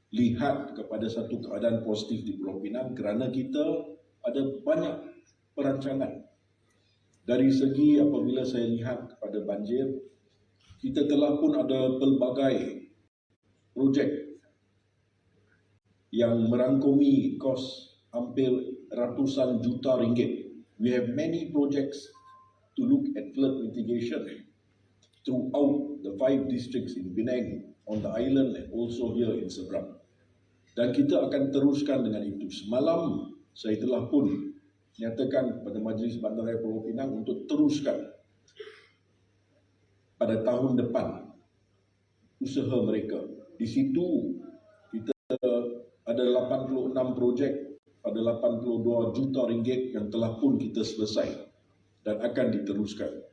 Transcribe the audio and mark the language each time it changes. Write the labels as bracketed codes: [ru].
[ms] lihat kepada satu keadaan positif di Pulau Pinang kerana kita ada banyak perancangan. Dari segi apabila saya lihat kepada banjir, kita telah pun ada pelbagai projek yang merangkumi kos hampir ratusan juta ringgit. [en] We have many projects to look at flood mitigation throughout the 5 districts in Penang, on the island and also here in Seberang. [ms] Dan kita akan teruskan dengan itu. Semalam saya telah pun nyatakan kepada Majlis Bandaraya Pulau Pinang untuk teruskan pada tahun depan usaha mereka. Di situ kita ada 86 projek pada 82 juta ringgit yang telah pun kita selesai dan akan diteruskan.